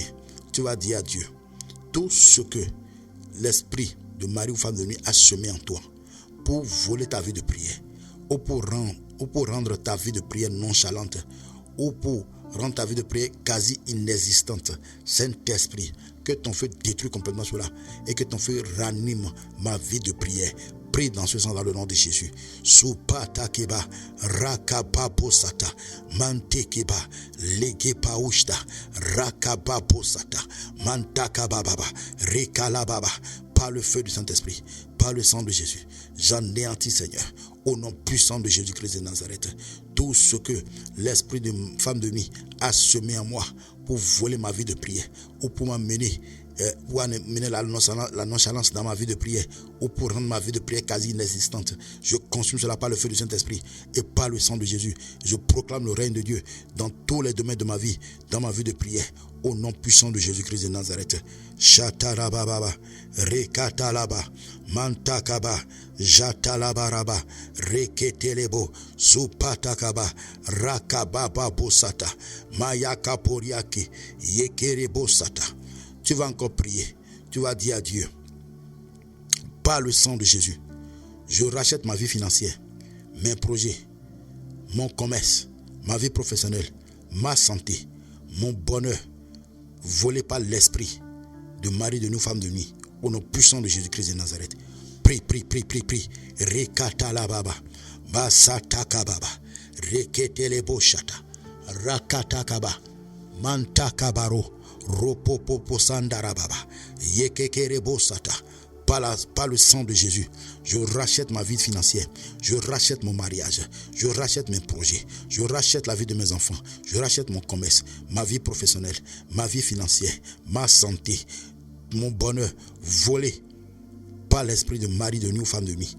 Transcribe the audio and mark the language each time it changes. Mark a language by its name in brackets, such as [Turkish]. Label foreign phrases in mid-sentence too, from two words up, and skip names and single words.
[French] Tu vas dire à Dieu tout ce que l'esprit de mari ou femme de nuit a semé en toi pour voler ta vie de prière, ou pour rendre ta vie de prière nonchalante, ou pour rendre ta vie de prière quasi inexistante. Saint-Esprit, que ton feu détruise complètement cela et que ton feu ranime ma vie de prière. Prie dans ce sens dans le nom de Jésus. Supata keba, rakaba posata, mante keba, lege paushta, rakaba posata, mantaka bababa, rekala baba. Par le feu du Saint-Esprit, par le sang de Jésus, j'anéantis, Seigneur, au nom puissant de Jésus-Christ de Nazareth. Tout ce que l'esprit de femme de nuit a semé en moi pour voler ma vie de prière ou pour m'amener la nonchalance dans ma vie de prière ou pour rendre ma vie de prière quasi inexistante, je consume cela par le feu du Saint-Esprit et par le sang de Jésus. Je proclame le règne de Dieu dans tous les domaines de ma vie, dans ma vie de prière, au nom puissant de Jésus-Christ de Nazareth. Shatarababa, Rekatalaba, Mantakaba, Jatalabaraba, Reketelebo, Supatakaba, Rakababa Bosata, Mayakaporiaki, Yekerebo Sata. Tu vas encore prier. Tu vas dire à Dieu, par le sang de Jésus, je rachète ma vie financière, mes projets, mon commerce, ma vie professionnelle, ma santé, mon bonheur, volé par l'esprit de mari de nous, femme de nuit, au nom puissant de Jésus-Christ de Nazareth. Prie, prie, prie, prie, prie. Rekatalababa, Basatakababa, Reketelebo Shata, Rakatakaba, Mantakabaro, Ropopopo Sandarababa, Yekekerebo Sata. Par le sang de Jésus, je rachète ma vie financière, je rachète mon mariage, je rachète mes projets, je rachète la vie de mes enfants, je rachète mon commerce, ma vie professionnelle, ma vie financière, ma santé, mon bonheur volé par l'esprit de mari de nuit ou femme de nuit.